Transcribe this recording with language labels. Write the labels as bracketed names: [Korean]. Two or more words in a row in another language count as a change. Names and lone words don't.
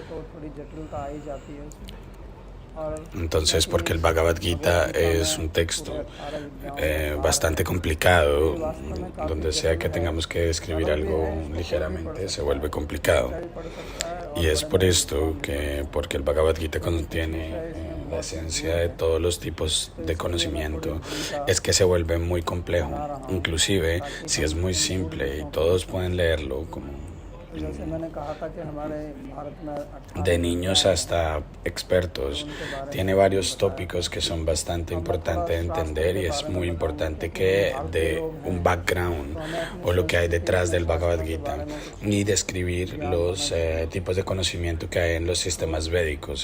[Spanish] Entonces, porque el Bhagavad Gita es un texto bastante complicado, donde sea que tengamos que escribir algo ligeramente, se vuelve complicado. Y es por esto porque el Bhagavad Gita contiene la esencia de todos los tipos de conocimiento, es que se vuelve muy complejo. Inclusive, si es muy simple y todos pueden leerlo, como [Hindi] तो जैसे मैंने कहा था कि हमारे भारत में 18 [Spanish] de niños hasta expertos. Tiene varios tópicos que son bastante importantes de entender y es muy importante que de un background o lo que hay detrás del Bhagavad Gita y describir los tipos de conocimiento que hay en los sistemas védicos.